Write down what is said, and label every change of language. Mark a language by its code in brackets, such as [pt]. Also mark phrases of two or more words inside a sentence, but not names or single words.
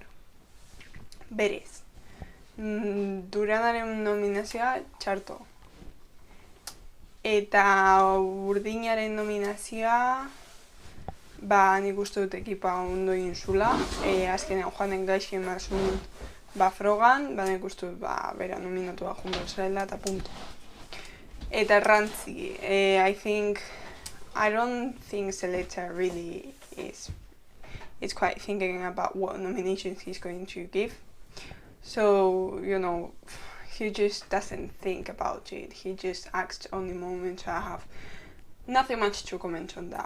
[eu] Berez, Duranaren nominazioa txarto, eta urdinaren nominazioa nik uste dut ekipa ondo egin zula. Azkenean Juanen gaizki emazun frogan, nik uste dut bera nominatu jungo zela eta punto. Eta errantzi, [en] I don't think Seleta really is quite thinking about what nominations he's going to give. So, he just doesn't think about it. He just acts on the moment, so I have nothing much to comment on that.